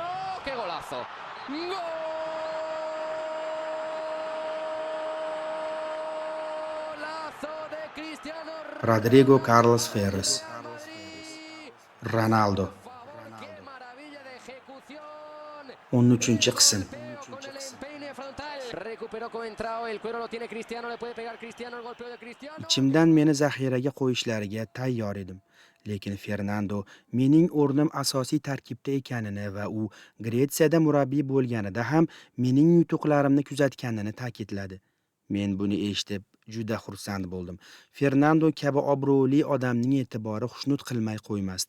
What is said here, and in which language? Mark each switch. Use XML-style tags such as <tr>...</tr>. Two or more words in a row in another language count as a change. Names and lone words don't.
<es>¡Qué golazo! ¡Golazo de Cristiano Rodrigo Ronaldo! Carlos Ferres, ¡Real Madrid! Ronaldo. Por favor, qué maravilla de ejecución.</es> <uz>13-qism.</uz> <es>Con el empeine frontal. Recuperó Coentrao, el cuero lo tiene Cristiano, le puede pegar Cristiano, el golpeo de Cristiano.</es> <uz>Ichimdan meni zaxiraga qo'yishlariga tayyor edim. Lekin Fernando mening o'rnim asosiy tarkibda ekanini va u Gretsiyada murabbiy bo'lganida ham mening yutuqlarimni kuzatganini ta'kidladi. Men buni eshitib juda xursand bo'ldim. Fernando kabi obro'li odamning e'tibori xushnud qilmay qo'ymasdi.</uz>